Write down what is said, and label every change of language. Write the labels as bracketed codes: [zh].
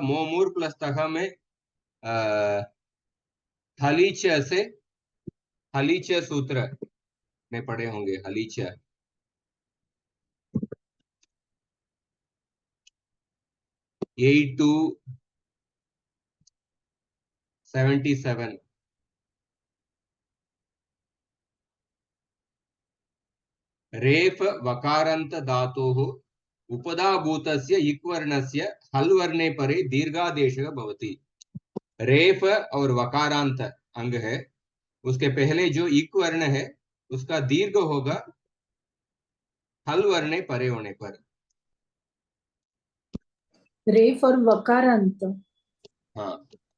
[hi] मोमूर plus तह में हलीच से, हलीच सूत्र में पढ़े होंगे, हलीच 8277। [sa] रेफ वकारांत धातोः उपधाभूतस्य इक् वर्णस्य हल वर्णे परे दीर्घादेशः भवति। [hi] रेफ और वकारांत अंग है, उसके पहले जो इक् वर्ण है उसका दीर्घ होगा [sa] हल वर्णे परे [hi] होने पर। रेफ और वकारांत, हाँ,